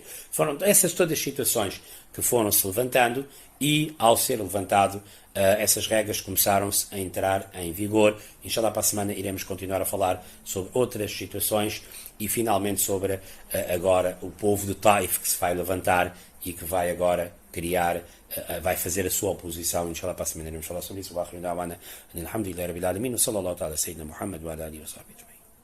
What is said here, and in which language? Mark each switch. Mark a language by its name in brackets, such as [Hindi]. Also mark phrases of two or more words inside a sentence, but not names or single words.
[Portuguese] Foram essas todas as situações que foram-se levantando e, ao ser levantado, essas regras começaram-se a entrar em vigor. Inshallah, para a semana iremos continuar a falar sobre outras situações e, finalmente, sobre agora o povo de Taif que se vai levantar e que vai agora criar, vai fazer a sua oposição. Inshallah, para a semana iremos falar sobre isso. [Arabic] الحمد لله، رب العالمين، صلى الله تعالى، سيدنا محمد و على آله و صحبه.